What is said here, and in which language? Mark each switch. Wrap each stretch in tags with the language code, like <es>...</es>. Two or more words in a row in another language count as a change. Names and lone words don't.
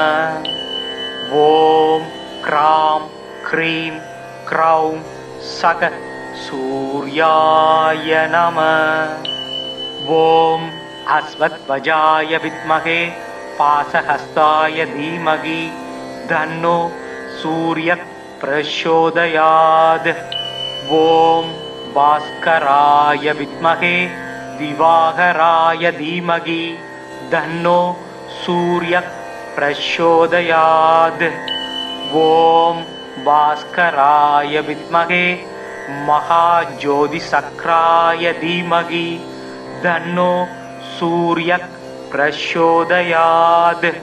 <sa>ॐ क्रां क्रीं क्रौं सक सूर्याय नम. ॐ अश्वध्वजाय विद्महे पाशहस्ताय धीमहि तन्नो சூர்யः प्रचोदयात्. ओम भास्कराय विद्महे दिवाकराय धीमहि तन्नो सूर्यः प्रचोदयात्. ओम भास्कराय विद्महे महाज्योतिसक्राय धीमहि तन्नो सूर्यः प्रचोदयात्.</sa>